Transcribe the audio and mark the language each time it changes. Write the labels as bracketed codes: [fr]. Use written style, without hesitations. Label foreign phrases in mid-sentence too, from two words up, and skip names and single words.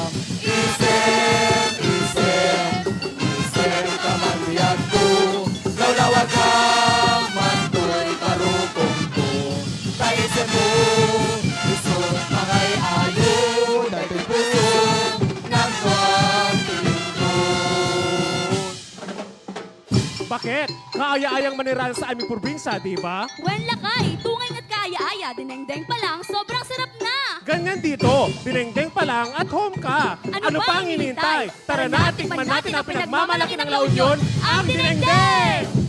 [ilo] Isem, isem, isem kamandiyan ko Lawlawag ka manto'y karupong ko Kaisem mo, gusto makay ayo [tl] Dahil puso ng tuwang Bakit? Kaaya-ayang manirahan sa aming probinsya, di ba? [ilo] Wen lakay, tungay at kaaya-aya. [tl] Dinengdeng pa lang, sobrang sarap na. Ganyan dito, dinengdeng pa lang [en] at home [tl] ka. Ano pa ang hinihintay? Tara na, tikman natin ang pinagmamalaki ng La Union, ang dinengdeng!